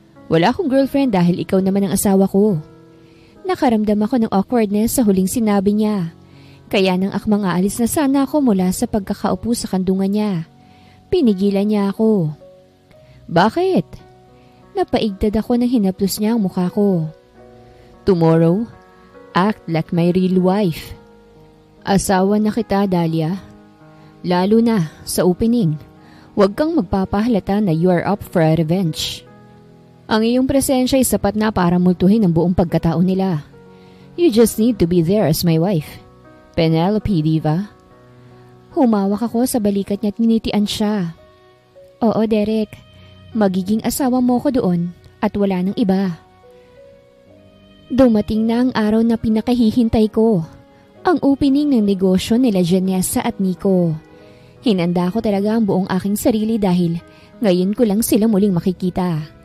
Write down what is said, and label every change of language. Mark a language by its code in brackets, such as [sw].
[tl] Wala akong girlfriend dahil ikaw naman ang asawa ko. Nakaramdam ako ng awkwardness sa huling sinabi niya. Kaya nang akmang aalis na sana ako mula sa pagkakaupo sa kandungan niya. Pinigilan niya ako. Bakit? Napaigtad ako nang hinaplos niya ang mukha ko. [en] Tomorrow, act like my real wife. [tl] Asawa na kita, Dahlia. Lalo na sa opening. Huwag kang magpapahalata na [en] you are up for a revenge. [tl] Ang iyong presensya ay sapat na para multuhin ang buong pagkatao nila. [en] You just need to be there as my wife. Penelope, diva. [tl] Humawak ako sa balikat niya at ninitian siya. Oo, Derek. Magiging asawa mo ko doon at wala nang iba. Dumating na ang araw na pinakahihintay ko. Ang opening ng negosyo nila Janessa at Nico. Hinanda ko talaga ang buong aking sarili dahil ngayon ko lang sila muling makikita.